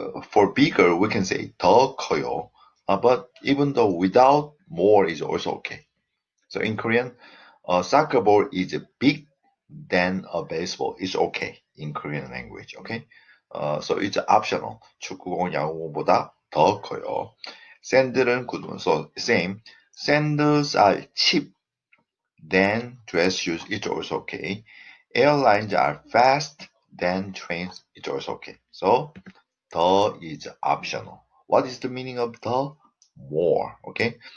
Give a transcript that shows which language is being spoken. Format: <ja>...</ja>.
<en>For bigger, we can say 더 커요. But even though without more is also okay. So in Korean, a soccer ball is big than a baseball. It's okay in Korean language. Okay. So it's optional.</en> <ko>축구공, 야구공보다 더 커요. 샌들은 구두. So same.</ko> <en>Sandals are cheap than dress shoes. It's also okay. Airlines are fast than trains. It's also okay. So 더 is optional. What is the meaning of 더? More. Okay.</en>